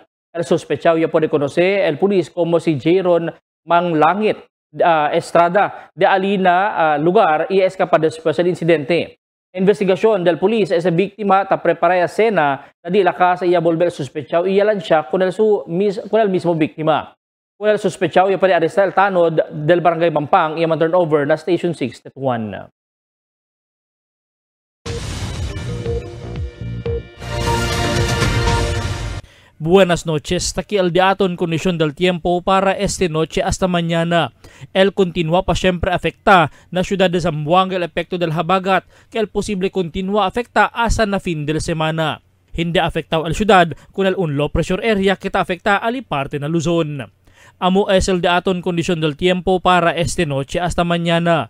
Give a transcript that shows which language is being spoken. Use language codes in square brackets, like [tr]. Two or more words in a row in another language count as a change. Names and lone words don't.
[cbk] El sospechado ya puede conocer el polis como si Jaron Manlangit Estrada, de alina lugar y escapa después del incidente. Investigación del polis esa víctima ta prepara escena na di la casa iya volver sospechado y lancia con el mismo víctima. Con el sospechado ya puede arrestar el tanod del barangay Mampang y [en] turn over [cbk] na Station 6 Tetuan. Buenas noches, taki el diaton kondisyon del tiempo para este noche hasta mañana. El continúa pa siempre afecta na ciudad de Zamboanga el epekto del habagat que el posible continúa afecta hasta na fin de semana. Hindi afectado el ciudad con el un [en] low pressure area [cbk] kita afecta ali parte na Luzon. Amo es el diaton kondisyon del tiempo para este noche hasta mañana.